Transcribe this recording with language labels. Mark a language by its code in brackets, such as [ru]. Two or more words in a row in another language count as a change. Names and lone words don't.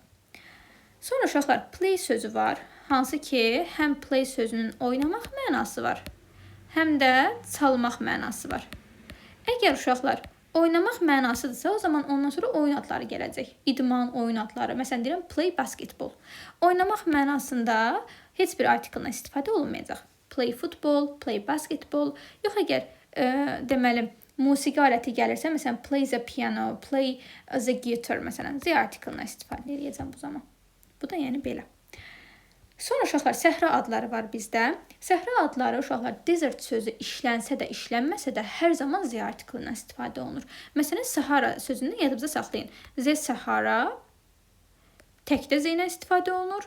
[az] Sonra uşaqlar, play sözü var. Hansı ki, həm play sözünün oynamaq mənası var, həm də çalmaq mənası var. Əgər uşaqlar, oynamaq mənasıdırsa, o zaman ondan sonra oyun adları gələcək. İdman oyun adları. Məsələn, deyirəm, [en] play basketball. [az] Oynamaq mənasında heç bir artikldan istifadə olunmayacaq. [en] Play football, play basketball. [az] Yox, əgər deməli, musiqi aləti gəlirsə, məsələn, [en] play the piano, play the guitar, [az] məsələn, z artiklından istifadə edəcəm bu zaman. Bu da yəni belə. Sonra uşaqlar, səhra adları var bizdə. Səhra adları uşaqlar, desert sözü işlənsə də, işlənməsə də hər zaman z artiklından istifadə olunur. Məsələn, Sahara sözünü yadınızda saxlayın. [en] The Sahara [az] təkdə z ilə istifadə olunur.